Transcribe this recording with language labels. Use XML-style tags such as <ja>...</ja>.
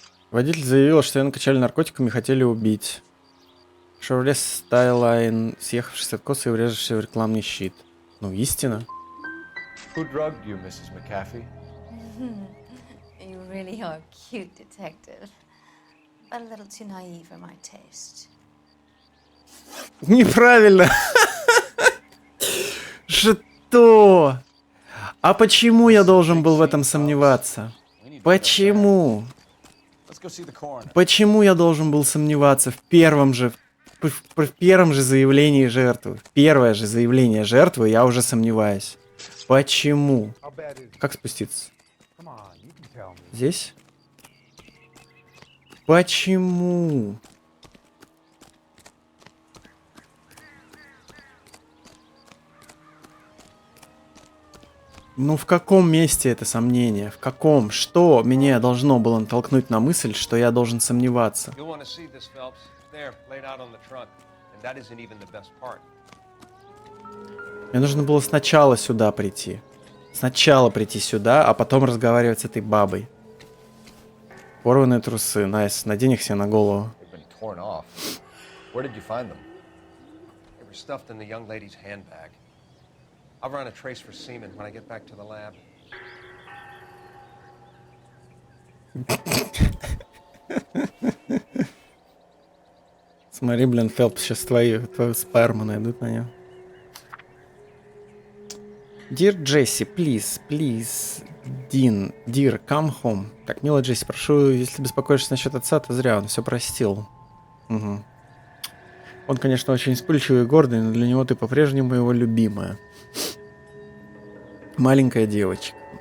<ru>Водитель заявил, что ее накачали наркотиками и хотели убить. Шевроле Стайлайн, съехавший с откоса и врезавшийся в рекламный щит. Ну, истина.</ru> <en>Who drugged you, Mrs. McAfee? You really are cute, detective. But a little too naive for my taste.</en> <ru>Неправильно. Что? А почему я должен был в этом сомневаться? Почему? Почему я должен был сомневаться в первом же заявлении жертвы? В первое же заявление жертвы я уже сомневаюсь. Почему? Как спуститься? Здесь? Почему? Ну в каком месте это сомнение? В каком? Что меня должно было натолкнуть на мысль, что я должен сомневаться?</ru> <en>You'll want to see this, Phelps. There, laid out on the truck. And that isn't even the best part.</en> <ru>Мне нужно было сначала сюда прийти. Сначала прийти сюда, а потом разговаривать с этой бабой. Порванные трусы. Найс, надень их себе на голову.</ru> <en>torn off. Where did you find them? They were stuffed in the young lady's handbag. I'll run a trace for semen when I get back to the lab.</en> <ru>Смотри, блин, Фелп, сейчас твою сперму найдут на нее.</ru> <en>Dear Джесси, please, Dear, come home.</en> <ru>Так, милая Джесси, прошу, если беспокоишься насчет отца, то зря, он все простил. Угу. Он, конечно, очень вспыльчивый и гордый, но для него ты по-прежнему его любимая. Маленькая девочка.</ru>